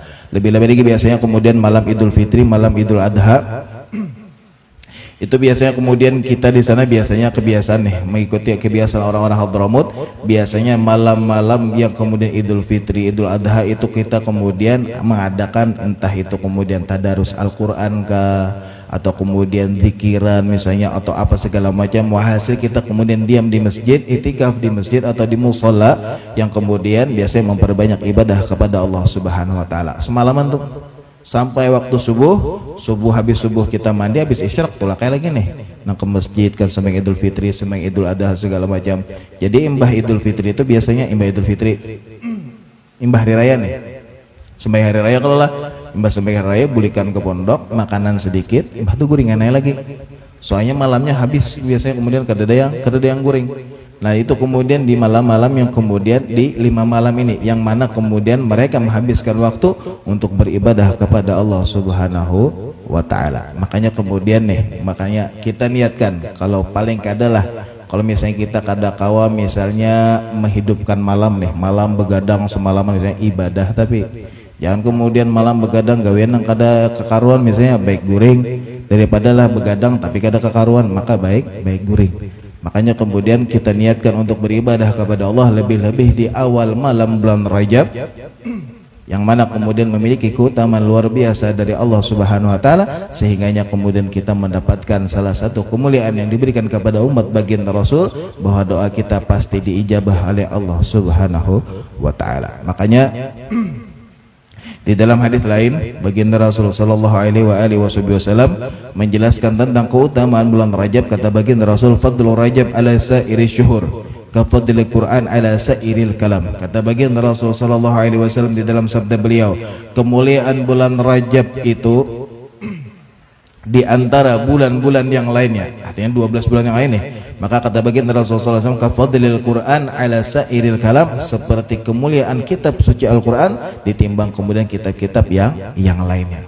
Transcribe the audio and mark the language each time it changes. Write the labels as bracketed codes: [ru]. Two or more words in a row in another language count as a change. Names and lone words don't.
[id] Lebih-lebih lagi biasanya kemudian malam Idul Fitri, malam Idul Adha itu biasanya kemudian kita di sana biasanya kebiasaan nih mengikuti kebiasaan orang-orang Hadramut, biasanya malam-malam yang kemudian Idul Fitri, Idul Adha itu kita kemudian mengadakan entah itu kemudian tadarus Al-Qur'an kah, atau kemudian zikiran misalnya atau apa segala macam. Hasil kita kemudian diam di masjid, itikaf di masjid atau di musholla yang kemudian biasanya memperbanyak ibadah kepada Allah [ar] سبحانه وتعالى. [id] Semalaman tuh sampai waktu subuh habis subuh kita mandi, habis isyarak tuh kayak lagi nih nang ke masjid kan, sembahyang Idul Fitri, sembahyang Idul Adha segala macam. [bjn] Jadi imbah Idul Fitri itu biasanya imbah Idul Fitri imbah hari raya nih, sembahyang hari raya kalau lah imbah sembahyang hari raya bulikan ke pondok makanan sedikit, imbah tuh guringan lagi, soalnya malamnya habis biasanya kemudian kada ada yang guring. [id] Nah itu kemudian di malam-malam yang kemudian di 5 malam ini yang mana kemudian mereka menghabiskan waktu untuk beribadah kepada Allah [ar] سبحانه وتعالى. [bjn] Makanya kemudian makanya kita niatkan kalau paling kadalah kalau misalnya kita kada kawa misalnya menghidupkan malam malam begadang semalaman misalnya ibadah, tapi jangan kemudian malam begadang gawean nang kada kekaruan, misalnya baik guring daripada lah begadang tapi kada kekaruan, maka baik guring. [id] Makanya kemudian kita niatkan untuk beribadah kepada Allah lebih-lebih di awal malam bulan Rajab, yang mana kemudian memiliki keutamaan luar biasa dari Allah [ar] سبحانه وتعالى, [id] sehingganya kemudian kita mendapatkan salah satu kemuliaan yang diberikan kepada umat baginda Rasul, bahwa doa kita pasti diijabah oleh Allah Subhanahu wa taala. Makanya di dalam hadis lain baginda Rasul [ar] صلى الله عليه وسلم [id] menjelaskan tentang keutamaan bulan Rajab. [ar] Kata baginda Rasul, فضل رجب على سائر الشهور كفضل القرآن على سائر الكلام. [id] Kata baginda Rasul [ar] صلى الله عليه وسلم [id] di dalam sabda beliau, kemuliaan bulan Rajab itu di antara bulan-bulan yang lainnya, artinya 12 bulan yang lain maka kata baginda Rasulullah SAW, [ar] كفضل القرآن على سائر الكلام, [id] seperti kemuliaan kitab suci Al-Quran ditimbang kemudian kitab-kitab yang lainnya.